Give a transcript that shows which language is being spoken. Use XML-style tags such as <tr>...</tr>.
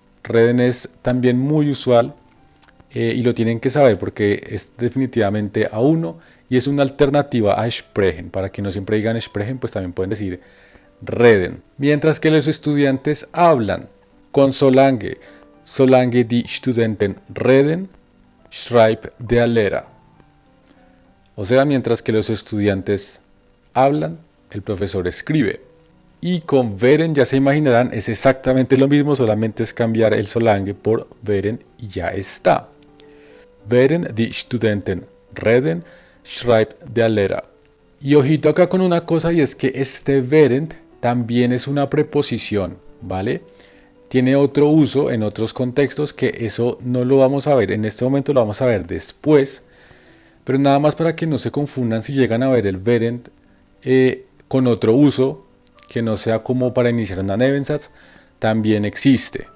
<es>Reden es también muy usual y lo tienen que saber porque es definitivamente a uno y es una alternativa a sprechen. Para que no siempre digan sprechen, pues también pueden decir reden. Mientras que los estudiantes hablan con solange.</es> <de>Solange die Studenten reden, schreibt der Lehrer.</de> <es>O sea, mientras que los estudiantes hablan, el profesor escribe. Y con während, ya se imaginarán, es exactamente lo mismo, solamente es cambiar el solange por während y ya está.</es> <de>Während die Studenten reden, schreibt der Lehrer.</de> <es>Y ojito acá con una cosa, y es que este während también es una preposición, ¿vale? Tiene otro uso en otros contextos que eso no lo vamos a ver en este momento, lo vamos a ver después, pero nada más para que no se confundan si llegan a ver el während con otro uso que no sea como para iniciar una Nebensatz, también existe.</es>